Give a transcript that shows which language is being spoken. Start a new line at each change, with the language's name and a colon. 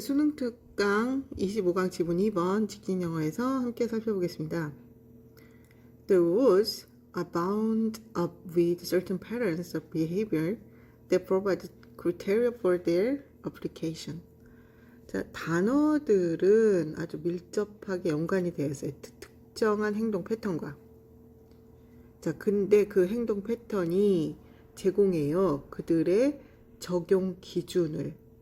Korean: 수능 특강 25강 지문 2번 직진영어에서 함께 살펴보겠습니다.
English: The rules are bound up with certain patterns of behavior that provide criteria for their application.
Korean: 자, 단어들은 아주 밀접하게 연관이 되어 있어요. 특정한 행동 패턴과. 자, 근데 그 행동 패턴이 제공해요. 그들의 적용 기준을.